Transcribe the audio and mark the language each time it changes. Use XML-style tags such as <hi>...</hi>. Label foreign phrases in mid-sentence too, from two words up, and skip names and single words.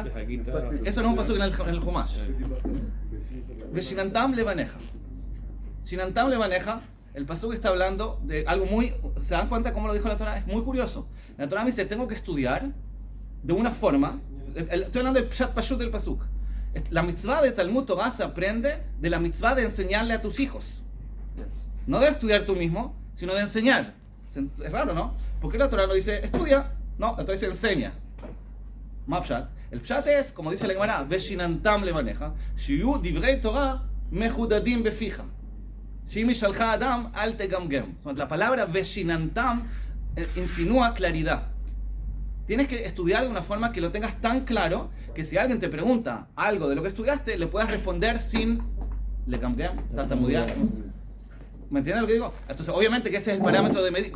<es>Eso no es un pasuk en el Humash.</es> <he>ושננתם לבניך. שננתם לבניך,</he> <es>el pasuk está hablando de algo muy... ¿Se dan cuenta cómo lo dijo la Torah? Es muy curioso. La Torah me dice, tengo que estudiar de una forma... Estoy hablando del</es> <he>פשט פשוט</he> <es>del pasuk. La mitzvah de</es> <he>תלמוד תורה</he> <es>se aprende de la mitzvah de enseñarle a tus hijos. No de estudiar tú mismo, sino de enseñar. Es raro, ¿no? ¿Por qué la Torah no dice estudia? No, la Torah dice enseña.</es> <he>מה פשט.</he> <es>El pshat es, como dice la Gemara,</es> <he>ושננתם לבניך שיהיו דברי תורה מחודדים בפיך. שמי שאלך אדם אל תגמגם.</he> <es>La palabra veshinantam insinúa claridad. Tienes que estudiar de una forma que lo tengas tan claro que si alguien te pregunta algo de lo que estudiaste, le puedas responder sin tartamudear. ¿Me entiendes lo que digo? Entonces, obviamente que ese es el parámetro de medir.</es>